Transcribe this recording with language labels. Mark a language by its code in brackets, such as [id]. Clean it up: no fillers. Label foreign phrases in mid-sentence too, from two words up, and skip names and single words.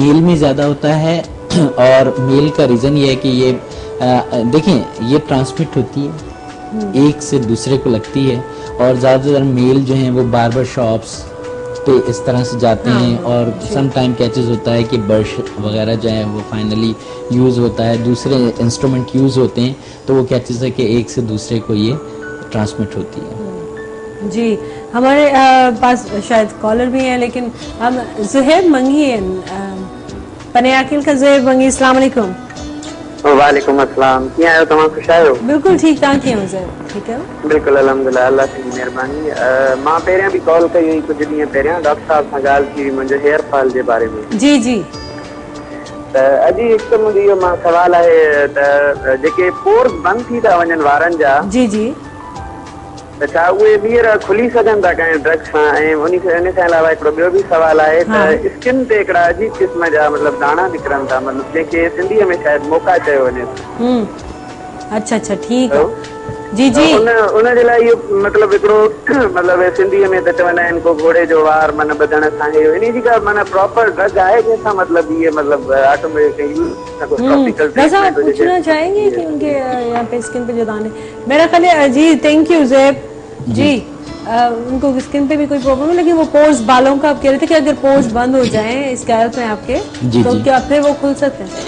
[ur] میل میں زیادہ ہوتا ہے، اور میل کا ریزن یہ ہے کہ یہ دیکھیں یہ ٹرانسمٹ ہوتی ہے، ایک سے دوسرے کو لگتی ہے، اور زیادہ تر میل جو ہیں وہ [en] barber shops [ur] پے اس طرح سے جاتے ہیں، اور [en] some time [ur] کیا چیز ہوتا ہے کہ برش وغیرہ جو ہے وہ فائنلی یوز ہوتا ہے، دوسرے انسٹرومنٹ یوز ہوتے ہیں، تو وہ کیا چیز ہے کہ ایک سے دوسرے کو یہ ٹرانسمٹ ہوتی ہے. جی، ہمارے پاس شاید کالر بھی ہیں، لیکن ہم زہیب منگی ہیں پنے عقیل کا. [ar] ज़ुहैब मंगी, السلام علیکم. وعلیکم السلام. [sd] कीअं आहियो तव्हां? ख़ुशि आहियो? [ur] بالکل ٹھیک. [sd] तव्हां कीअं आहियो ज़ुहैब? [ur] ٹھیک ہے, [sd] बिल्कुलु अल्हम्दुलिल्लाह, अल्लाह जी महिरबानी। मां पहिरियां बि कॉल कई हुई कुझु ॾींहं पहिरियां, डॉक्टर साहब सां ॻाल्हि थी हुई मुंहिंजे [en] hair fall [sd] जे बारे में। [ur] جی جی. [sd] त अॼु हिकु त मुंहिंजो इहो सवाल आहे त जेके पोर्स बंदि थी था वञनि वारनि जा, [ur] جی جی, [sd] त छा उहे ॿीहर खुली सघनि था कंहिं ड्रग सां? ऐं उन खां अलावा हिकिड़ो ॿियो बि सवाल आहे त स्किन ते हिकिड़ा अजीब क़िस्म जा मतिलबु दाणा निकिरनि था, मतिलबु जंहिंखे सिंधीअ में शायदि मोका चयो वञे। [ur] اچھا اچھا، ٹھیک ہے۔ جی جی. [sd] उन जे लाइ इहो मतिलबु हिकिड़ो मतिलबु सिंधीअ में त चवंदा आहिनि को घोड़े जो वार मन ॿधण सां इहो, इन जी का माना [en] proper drug [sd] आहे जंहिंसां मतिलबु इहे मतिलबु [en] automatic use? [ur] بس آپ پوچھنا چاہیں گے کہ ان کے یہاں پے اسکن پے جو دانے، میرا خیال ہے. जी, [en] thank you [ur] ज़ुहैब जी। ان کو اسکن پے بھی کوئی پرابلم ہے، لیکن وہ پورز بالوں کا آپ کہہ رہے تھے کہ اگر پورز بند ہو جائیں اسکیلپ میں آپ کے، تو کیا پھر وہ کھل سکتے ہیں?